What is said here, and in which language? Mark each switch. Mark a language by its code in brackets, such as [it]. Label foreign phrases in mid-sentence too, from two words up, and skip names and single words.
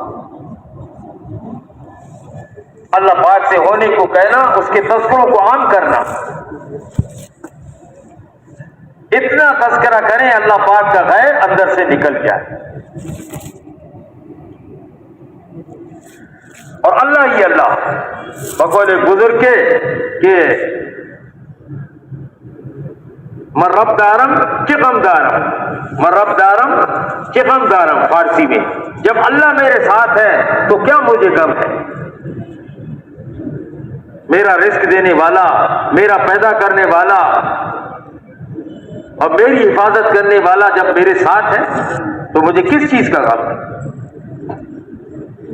[ur] اللہ پاک سے ہونے کو کہنا، اس کے تذکروں کو عام کرنا، اتنا تذکرہ کریں اللہ پاک کا غیر اندر سے نکل جائے، اور اللہ ہی اللہ۔ بقول بزرگ کے کہ [fa] من رب دارم چقم دارم، من رب دارم چقم دارم، [ur] فارسی میں، جب اللہ میرے ساتھ ہے تو کیا مجھے غم ہے۔ میرا رزق دینے والا، میرا پیدا کرنے والا اور میری حفاظت کرنے والا جب میرے ساتھ ہے تو مجھے کس چیز کا غم ہے۔